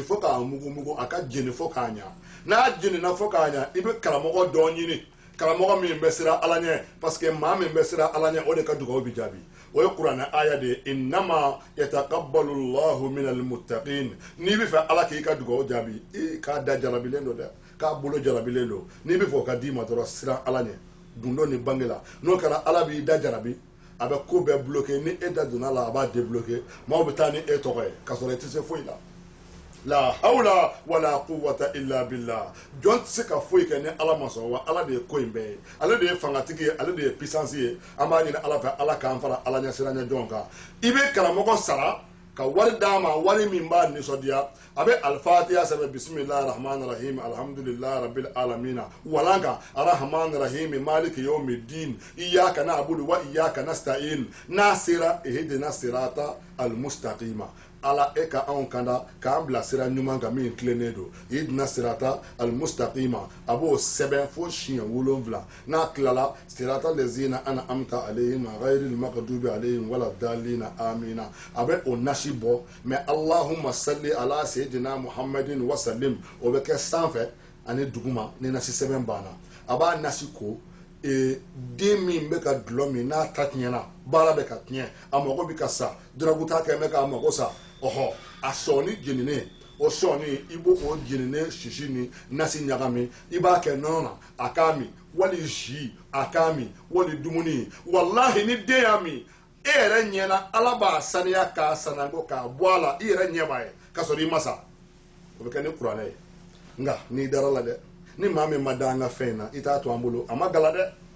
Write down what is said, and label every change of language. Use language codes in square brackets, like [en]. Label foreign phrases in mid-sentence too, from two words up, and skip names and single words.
[bm] fo k'a mugumugu a ka jeni fo k'a ɲa n'a jenina fo k'a ɲa i bɛ karamɔgɔ dɔ ɲini karamɔgɔ min bɛ siran ala ɲɛ [fr] parce que [bm] maa min bɛ siran ala ɲɛ o de ka dugawu bi jaabi o ye kuranɛ aya de ye [ar] إنما يتقبل الله من المتقين [bm] n'i bɛ fɛ ala k'i ka dugawu jaabi k'a da jarabilen don dɛ k'a bolo jarabilen don n'i bɛ fɛ o ka d'i ma dɔrɔn siran ala ɲɛ gundo ni bange la n'o kɛra ala b'i da jarabi a bɛ ko bɛɛ bloqué ni e da donna la a b'a débloqué maaw bɛ taa ni e tɔgɔ ye k'a sɔrɔ i tɛ se foyi la [ar] لا حول ولا قوة إلا بالله [bm] jɔn tɛ se ka foyi kɛ ni ala ma sɔn wa ala de ye ko in bɛɛ ye ale de ye fangatigi ye ale de ye puissance ye an b'a ɲini ala fɛ ala k'an fara ala ɲɛ siraɲɛ jɔn kan i bɛ karamɔgɔ sara ka wari d'a ma wari min b'a nisɔndiya a bɛ alifatiya [ar] sɛbɛn بسم الله الرحمن الرحيم الحمد لله رب العالمين walan kan الرحمن الرحيم مالك يوم الدين إياك نعبد وإياك نستعين [bm] n'a sera [ar] ihdina الصراط المستقيم [bm] ala e ka anw kanda k'an bila sira ɲuman kan min tilennen don [ar] اهدنا الصراط المستقيم [bm] a b'o sɛbɛn fo siɲɛ 7 n'a tilala [ar] صراط الذين أنعمت عليهم غير المغضوب عليهم ولا الضالين آمين [bm] a bɛ o nasi bɔ mais [ar] اللهم صل على سيدنا محمد وسلم [bm] o bɛ kɛ sanfɛ ani duguma ni nasi sɛbɛn banna a b'a nasi ko den min bɛ ka dulɔ min n'a ta tiɲɛna baara bɛ ka tiɲɛ a mago bɛ ka sa duraguta kɛ bɛ k'a mago sa ɔhɔ a sɔɔni jeninen o sɔɔni i b'o o jeninen sisi ni nasi ɲagami i b'a kɛ nɔnɔ na a k'a min wali zi a k'a min wali dumuni walahi ni den y'a min e yɛrɛ ɲɛna ala b'a saniya k'a sanango k'a bɔ a la i yɛrɛ ɲɛ b'a ye k'a sɔrɔ i ma sa o bɛ kɛ ni kuranɛ ye nka n'i dara la dɛ ni maa min ma da an ka fɛn in na i t'a to an bolo a ma gala dɛ